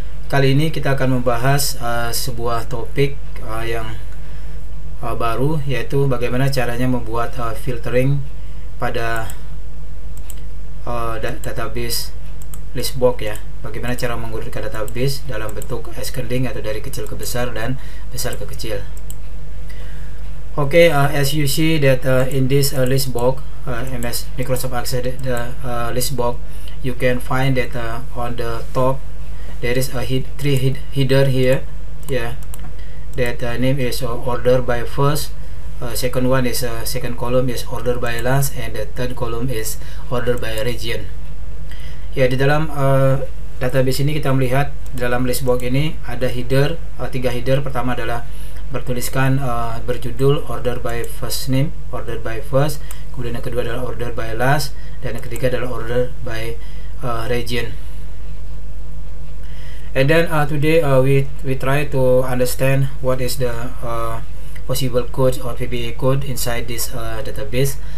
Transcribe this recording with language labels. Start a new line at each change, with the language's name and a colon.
Indonesian: Kali ini kita akan membahas sebuah topik yang baru, yaitu bagaimana caranya membuat filtering pada database list box ya. Bagaimana cara mengurutkan database dalam bentuk ascending atau dari kecil ke besar dan besar ke kecil.
English: Okay, as you see that in this list box, MS Microsoft Access list box, you can find that on the top there is a three header here, yeah, that name is order by first, second one is second column is order by last, and the third column is order by region.
Indonesian: Ya, di dalam database ini kita melihat dalam list box ini ada header, tiga header. Pertama adalah bertuliskan berjudul order by first name, order by first, kemudian yang kedua adalah order by last, dan yang ketiga adalah order by region.
English: And then today we try to understand what is the possible codes or VBA code inside this database.